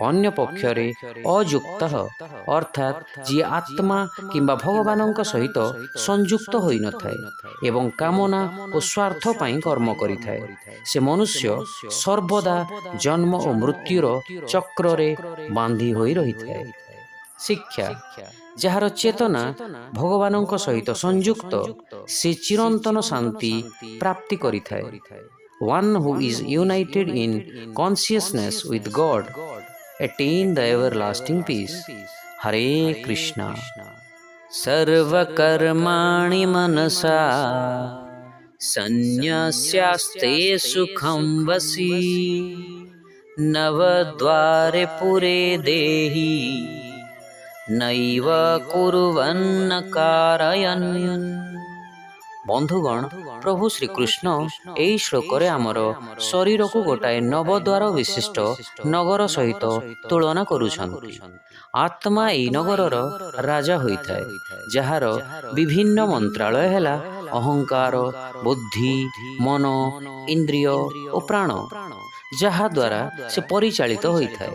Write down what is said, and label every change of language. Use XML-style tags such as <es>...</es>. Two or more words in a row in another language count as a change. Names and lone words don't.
<or>ଅନ୍ୟ ପକ୍ଷରେ ଅଯୁକ୍ତ ଅର୍ଥାତ୍ ଯିଏ ଆତ୍ମା କିମ୍ବା ଭଗବାନଙ୍କ ସହିତ ସଂଯୁକ୍ତ ହୋଇନଥାଏ ଏବଂ କାମନା ଓ ସ୍ୱାର୍ଥ ପାଇଁ କର୍ମ କରିଥାଏ, ସେ ମନୁଷ୍ୟ ସର୍ବଦା ଜନ୍ମ ଓ ମୃତ୍ୟୁର ଚକ୍ରରେ ବାନ୍ଧି ହୋଇ ରହିଥାଏ। ଶିକ୍ଷା, ଯାହାର ଚେତନା ଭଗବାନଙ୍କ ସହିତ ସଂଯୁକ୍ତ, ସେ ଚିରନ୍ତନ ଶାନ୍ତି ପ୍ରାପ୍ତି କରିଥାଏ।</or> <en>One who is united in consciousness with God attain the everlasting peace. Hare Krishna.</en> <sa>सर्वकर्माणि मनसा सन्न्यस्यास्ते सुखं वसि नवद्वारे पुरे देहि नैव कुर्वन्न कारयन्।</sa> <or>ବନ୍ଧୁଗଣ, ପ୍ରଭୁ ଶ୍ରୀକୃଷ୍ଣ ଏହି ଶ୍ଲୋକରେ ଆମର ଶରୀରକୁ ଗୋଟାଏ ନବଦ୍ୱାର ବିଶିଷ୍ଟ ନଗର ସହିତ ତୁଳନା କରୁଛନ୍ତି। ଆତ୍ମା ଏହି ନଗରର ରାଜା ହୋଇଥାଏ, ଯାହାର ବିଭିନ୍ନ ମନ୍ତ୍ରାଳୟ ହେଲା ଅହଙ୍କାର, ବୁଦ୍ଧି, ମନ, ଇନ୍ଦ୍ରିୟ ଓ ପ୍ରାଣ, ଯାହାଦ୍ୱାରା ସେ ପରିଚାଳିତ ହୋଇଥାଏ।</or>